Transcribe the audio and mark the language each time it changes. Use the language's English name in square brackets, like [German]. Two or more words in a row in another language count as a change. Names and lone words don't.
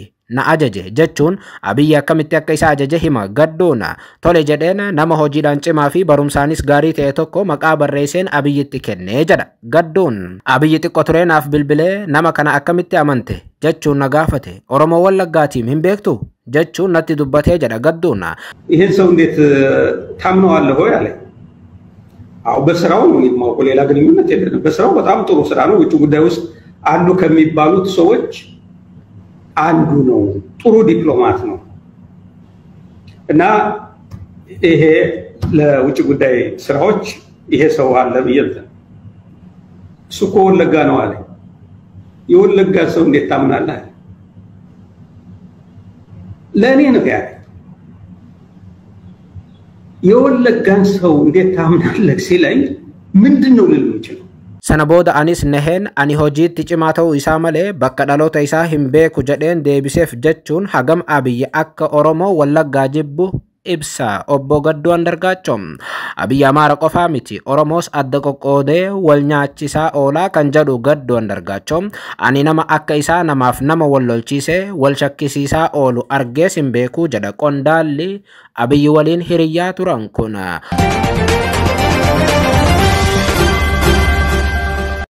[Oromo] Na ajaje jechuun Abiy akkamitti akka isa ajaje hima Gadduun. Tole jedheen nama hojiidhaan cimaa fi barumsaanis gaarii ta'e tokko maqaa barreesseen Abiyyitti kennee jedha Gadduun. Abiy xiqqoo ture naaf bilbilee nama kana akkamitti amante jechuun na gaafate. Oromoo Wallaggaatiin hin beektu jechuun natti dubbatee jedha Gadduun. [Amharic] ይሄን ሰው እንዴት ታምነዋለህ ሆይ አለ። አው በስራው ነው የማውቀው ሌላ ግንኙነት የለንም። በስራው በጣም ጥሩ ስራ ነው። ውጭ ጉዳይ ውስጥ አሉ ከሚባሉት ሰዎች አንዱ ነው። ጥሩ ዲፕሎማት ነው እና ይሄ ለውጭ ጉዳይ ስራዎች ይሄ ሰው አለ ብዬ እሱ እኮ ወለጋ ነው አለ። የወለጋ ሰው እንዴት ታምናለህ? ለእኔ ነው ያለ። የወለጋን ሰው እንዴት ታምናለህ ሲለኝ ምንድን ነው ልል የምችለው? [Oromo] Sana booda anis neheen ani hojiitti cimaa ta'uu isaa malee bakka dhaloota isaa hin beeku jedheen deebiseef jechuun hagam Abiy akka Oromoo Wallaggaa jibbu ibsa obbo Gadduu Andargaachoo. Abiy Amaara qofaa miti Oromoos adda qoqqoodee wal nyaachisaa oolaa kan jedhu Gadduu Andargaachoo ani nama akka isaa namaaf nama wal lolchiisee wal shakkisiisaa oolu argees hin beeku jedha qondaalli Abiy waliin hiriyyaa turan kun.